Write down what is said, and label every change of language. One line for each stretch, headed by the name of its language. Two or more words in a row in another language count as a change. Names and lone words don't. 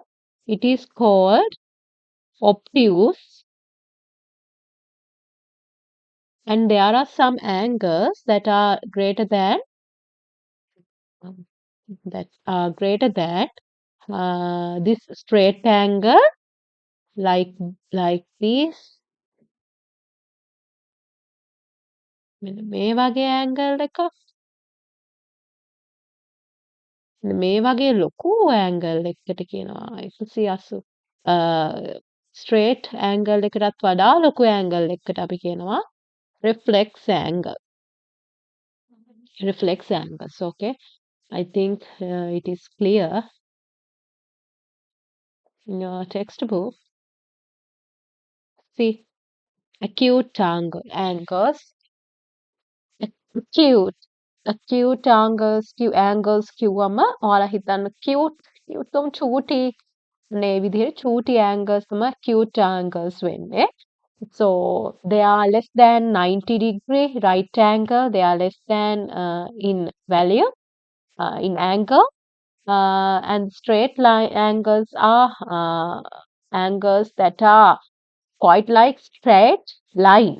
English: It is called obtuse, and there are some angles that are greater than um, this straight angle, like this.
Sinhala: මෙන්න මේ වගේ angle එකක්, මේ වගේ ලොකු angle එකකට කියනවා 180.
English: straight angle
Sinhala: එකටත් වඩා ලොකු angle එකකට අපි කියනවා
English: reflex angles. Okay, I think it is clear in your textbook. See, acute angles, acute angles
Sinhala: කිව්වම ඔයාලා හිතන්න cute චූටි මේ විදිහට චූටි angles තමයි
English: acute angles
Sinhala: වෙන්නේ.
English: So they are less than 90-degree right angle. They are less than in value, in angle, and straight line angles are angles that are quite like straight line.